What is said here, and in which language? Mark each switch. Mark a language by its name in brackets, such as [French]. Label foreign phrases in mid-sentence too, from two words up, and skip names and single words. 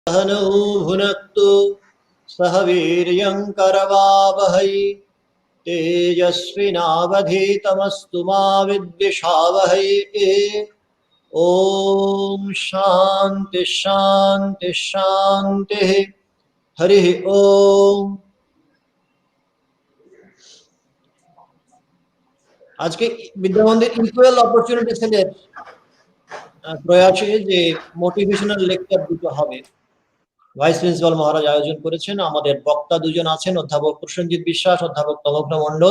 [Sanskrit] सहनौ भुनक्तु सह वीर्यं करवावहै तेजस्विनावधीतमस्तु मा विद्विषावहै। ॐ शान्ति शान्ति शान्तिः। हरिः ओम। [Bangla] আজকে বিদ্যামন্দির ইকুয়াল অপরচুনিটি সেলের প্রয়াসে যে [English] motivational lecture [Bangla] দুটো হবে [English] vice principal [Bangla] মহারাজ আয়োজন করেছেন। আমাদের বক্তা দুজন আছেন, অধ্যাপক প্রসেনজিৎ বিশ্বাস, অধ্যাপক তমগ্ন মণ্ডল।